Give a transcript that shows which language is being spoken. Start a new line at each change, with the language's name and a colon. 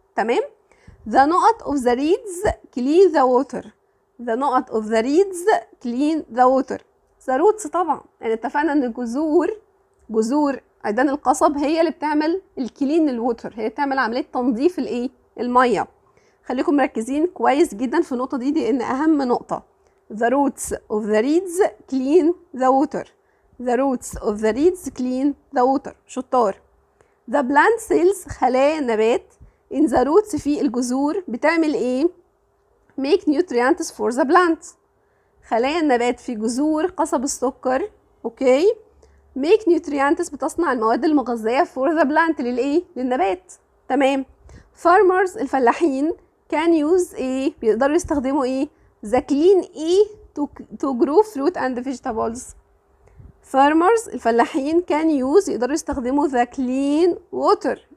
Arabic: تمام؟
English: the نقط of the reeds clean the water. the نقط of the reeds clean the water. the roots
Arabic: طبعا يعني اتفقنا ان جذور عيدان القصب هي اللي بتعمل الكلين للووتر، هي بتعمل عملية تنظيف الايه؟ المية. خليكم مركزين كويس جدا في النقطة دي لان اهم نقطة.
English: the roots of the reeds clean the water. the roots of the reeds clean the water.
Arabic: شطار.
English: the plant cells
Arabic: خلايا النبات
English: in the roots
Arabic: في الجذور بتعمل ايه؟
English: make nutrients for the plant.
Arabic: خلايا النبات في جذور قصب السكر اوكي
English: make nutrients
Arabic: بتصنع المواد المغذية
English: for the plant
Arabic: للنبات.
English: تمام؟ farmers
Arabic: الفلاحين
English: can use ايه؟
Arabic: بيقدروا يستخدموا ايه؟
English: the clean ايه to grow fruit and vegetables. farmers
Arabic: الفلاحين
English: can use
Arabic: يقدروا يستخدموا
English: the clean water.